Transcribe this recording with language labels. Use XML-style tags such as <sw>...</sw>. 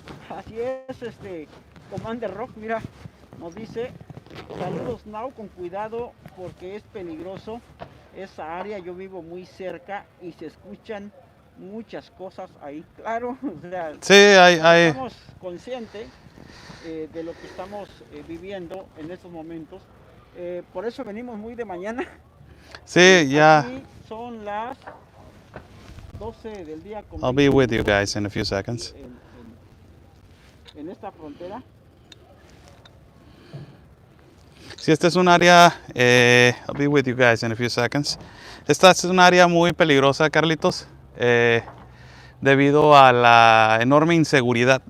<es>Así es, Commander Rock, mira, nos dice: saludos Now, con cuidado porque es peligroso esa área, yo vivo muy cerca y se escuchan muchas cosas ahí. Claro, o sea, sí, estamos conscientes de lo que estamos viviendo en estos momentos. Por eso venimos muy de mañana. Sí, ya. Aquí son las 12 del día.</es> <en>I'll be with you guys in a few seconds.</en> <es>En esta frontera. Sí, esta es un área,</es> <en>I'll be with you guys in a few seconds.</en> <es>Esta es un área muy peligrosa, Carlitos, debido a la enorme inseguridad.</es>